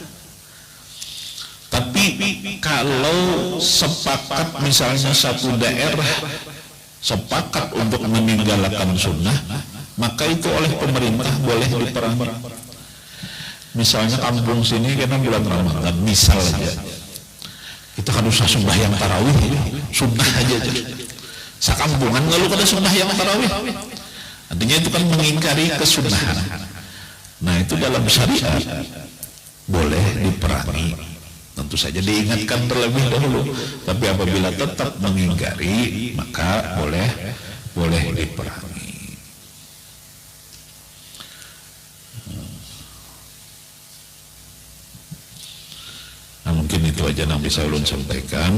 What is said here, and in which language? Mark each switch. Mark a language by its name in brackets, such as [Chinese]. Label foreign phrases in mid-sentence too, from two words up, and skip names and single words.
[Indonesian] Tapi kalau sepakat misalnya satu daerah sepakat untuk meninggalkan sunnah, maka itu oleh pemerintah boleh diperangi. Misalnya kampung sini karena bulan Ramadan, misal aja kita kan usah sembahyang tarawih, sunnah aja. Sakampungan lalu kada sembahyang tarawih, artinya itu kan mengingkari kesunahan. Nah itu dalam syariat boleh diperangi. Tentu saja diingatkan terlebih dahulu, tapi apabila tetap mengingkari maka boleh diperangi. Nah, mungkin itu aja yang bisa ulun sampaikan.